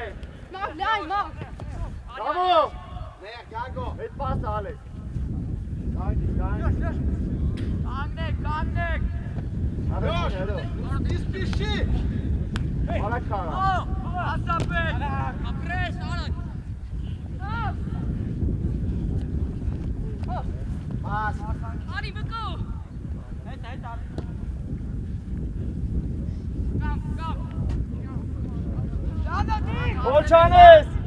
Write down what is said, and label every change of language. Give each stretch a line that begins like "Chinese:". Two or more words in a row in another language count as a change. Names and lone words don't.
German: Mach, nein, mach! Bravo. Leer, Gago. Mit Pass, Alex.
Russian: Не спеши.
Turkish: Hala kara.
German: Pass. Adi, Vico! Volçanes.